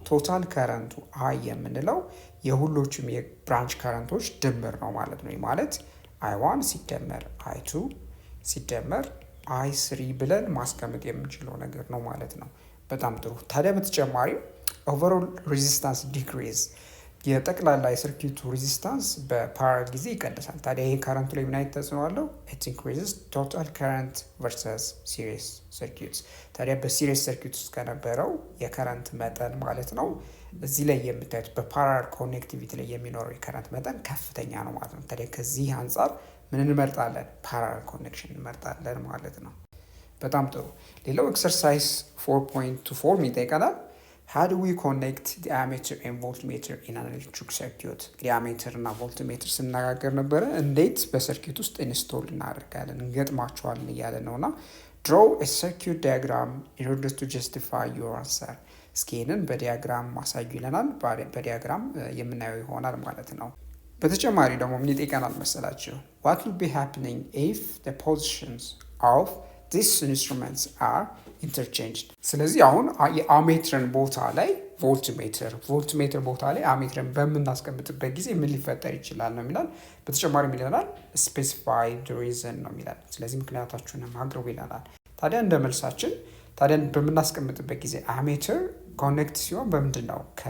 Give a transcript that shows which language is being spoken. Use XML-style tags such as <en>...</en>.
<am>ቶታል ከረንቱ አይ የምንለው የሁሎችም የብራንች ከረንቶች ድምር ነው ማለት ነው። ማለት አይ1 ሲደመር አይ2 ሲደመር አይ3 ብለን ማስቀመጥ የምንችለው ነገር ነው ማለት ነው። በጣም ጥሩ። ታዲያ በተጨማሪም ኦቨርኦል ሬዚስታንስ ዲክሪዝ የጠቅላላ የሰርኪዩቱ ሬዚስታንስ በፓራል ጊዜ ይቀንሳል። ታዲያ ይሄ ከረንቱ ላይ ምን አይነት ተጽዕኖ አለው?</am> <en>ኢት ኢንክሪዝስ ቶታል ከረንት ቨርሰስ ሲሪስ ሰርኪዩትስ።</en> <am>ታዲያ በሲሪስ ሰርኪዩት ውስጥ ከነበረው የከረንት መጠን ማለት ነው እዚህ ላይ የምታዩት በፓራል ኮኔክቲቪቲ ላይ የሚኖረው የከረንት መጠን ከፍተኛ ነው ማለት ነው። ታዲያ ከዚህ አንጻር ምን እንመርጣለን? ፓራል ኮኔክሽን እንመርጣለን ማለት ነው። በጣም ጥሩ። ሌላው ኤክሰርሳይዝ 4.24 ይጠይቀናል።</am> <en>How do we connect the ammeter and voltmeter in an electric circuit?</en> <am>አሜተር እና ቮልትሜትር ስናጋገር ነበረ። እንዴት በሰርኪዩት ውስጥ ኢንስቶል እናደርጋለን እንገጥማቸዋለን እያለ ነውና</am> <en>draw a circuit diagram in order to justify your answer.</en> <am>እስኪ ይህንን በዲያግራም ማሳዩ ይለናል። በዲያግራም የምናየው ይሆናል ማለት ነው። በተጨማሪ ደግሞ ምን ይጠይቀናል መሰላችሁ?</am> <en>What will be happening if the positions of these instruments are interchanged?</en> <am>ስለዚህ አሁን የአሜትርን ቦታ ላይ ቮልትሜትር ቦታ ላይ አሜትርን በምናስቀምጥበት ጊዜ ምን ሊፈጠር ይችላል ነው የሚላል። በተጨማሪ ይለናል</am> <en>specify the reason</en> <am>ነው የሚላል። ስለዚህ ምክንያታችሁንም አቅርቡ ይለናል። ታዲያ እንደ መልሳችን ታዲያ በምናስቀምጥበት ጊዜ አሜትር ኮኔክት ሲሆን በምንድን ነው</am>